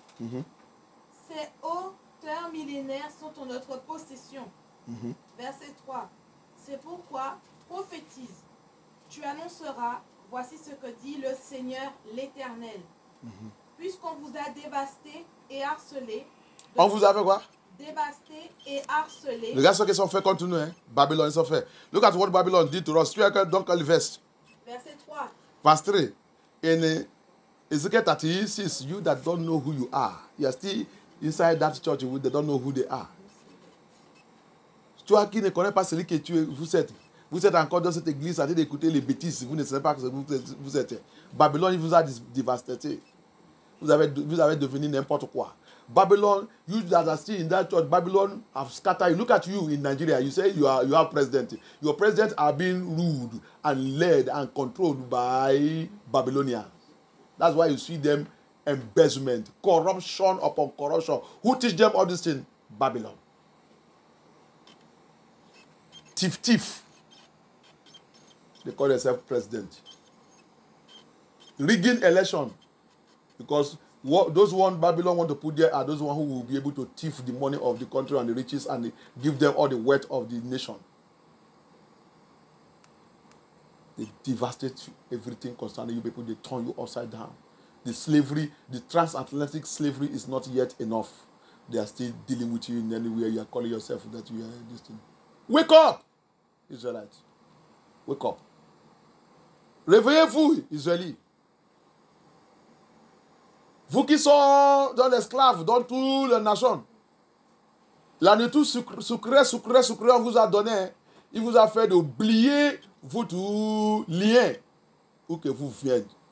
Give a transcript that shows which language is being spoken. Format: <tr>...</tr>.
<fr>Ces hauteurs millénaires sont en notre possession. Verset 3. C'est pourquoi prophétise. Tu annonceras, voici ce que dit le Seigneur l'Éternel. Puisqu'on vous a dévasté et harcelé. On vous avait quoi? Dévasté et harcelé. Regarde ce qu'ils ont fait contre nous, hein? Babylone, ils ont fait.</fr> <en>Look at what Babylon did to us.</en> <fr>Tu as donc le verset. Verset 3.</fr> <en>Verse 3. In Ezekiel 36, you that don't know who you are, you are still inside that church, they don't know who they are. Toi qui ne connais pas celui que vous êtes encore dans cette église en train d'écouter les bêtises, vous ne savez pas que vous êtes. Babylone, il vous a dévasté. Vous avez devenu n'importe quoi. Babylon, you that are still in that church, Babylon have scattered you. Look at you in Nigeria. You say you are president. Your presidents are being ruled and led and controlled by Babylonians. That's why you see them embezzlement, corruption upon corruption. Who teach them all these things? Babylon. Thief. They call themselves president. Rigging election. Because those one Babylon want to put there are those one who will be able to thief the money of the country and the riches and give them all the wealth of the nation. They devastate everything concerning you people. They turn you upside down. The slavery, the transatlantic slavery is not yet enough. They are still dealing with you in anywhere. You are calling yourself that you are this thing. Wake up, Israelites. Wake up.</en> <fr>Réveillez-vous, Israélites. Vous qui sont dans l'esclave, dans toutes les nations. La nourriture sucrée, on vous a donné. Il vous a fait d'oublier votre lien où que vous venez.</fr>